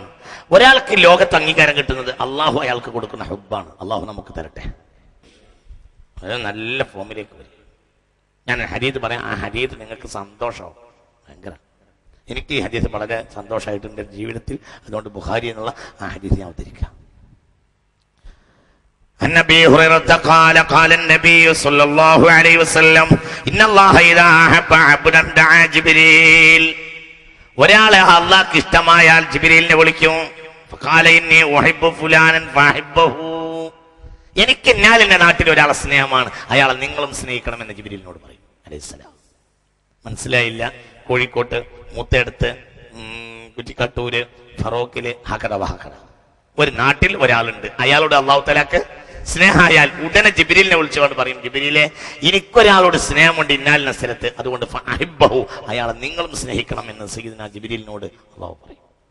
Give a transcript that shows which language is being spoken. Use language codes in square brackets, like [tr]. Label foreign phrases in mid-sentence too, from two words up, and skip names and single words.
[ml] ഒരാൾക്ക് ലോകത്ത് അംഗീകാരം കിട്ടുന്നത് അള്ളാഹു അയാൾക്ക് കൊടുക്കുന്ന ഹബ്ബാണ്. അള്ളാഹു നമുക്ക് തരട്ടെ. അത് നല്ല ഫോമിലേക്ക് വരും. ഞാൻ ഹദീത്ത് പറയാം. ആ ഹദീത്ത് നിങ്ങൾക്ക് സന്തോഷമാവും. ഭയങ്കര എനിക്ക് ഈ ഹദീത്ത് വളരെ സന്തോഷമായിട്ടുണ്ട് ജീവിതത്തിൽ. അതുകൊണ്ട് ബുഖാരി എന്നുള്ള ആ ഹദീത്ത് ഞാൻ അവതരിക്കാം. [ar] عن أبي هريرة قال قال النبي صلى الله عليه وسلم إن الله إذا أحب عبدا دعا جبريل. [ml] ഒരാളെ അള്ളാഹ്ക്ക് ഇഷ്ടമായാൽ ജിബ്രീലിനെ വിളിക്കും. [ar] فقال إني أحب فلانا فأحبه. [ml] എനിക്ക് ഞാൻ എന്റെ നാട്ടിൽ ഒരാളെ സ്നേഹമാണ്, അയാളെ നിങ്ങളും സ്നേഹിക്കണമെന്ന് ജിബ്രീലിനോട് പറയും അലൈഹിസ്സലാം. മനസ്സിലായില്ല? കോഴിക്കോട്ട്, മൂത്തേടത്ത്, കുറ്റിക്കാട്ടൂര്, ഫറോക്കില്, [ar] كذا وكذا [ml] ഒരു നാട്ടിൽ ഒരാളുണ്ട്. അയാളോട് അള്ളാഹു തആലക്ക് സ്നേഹമായാൽ ഉടനെ ജിബ്രീലിനെ വിളിച്ചുകൊണ്ട് പറയും, ജിബ്രീലെ എനിക്കൊരാളോട് സ്നേഹമുണ്ട് ഇന്നാലിന സ്ഥലത്ത്, അതുകൊണ്ട് ഫഅഹിബ്ബഹു അയാളെ നിങ്ങളും സ്നേഹിക്കണം എന്ന് സയ്യിദുനാ ജിബ്രീലിനോട് അള്ളാഹു പറയും.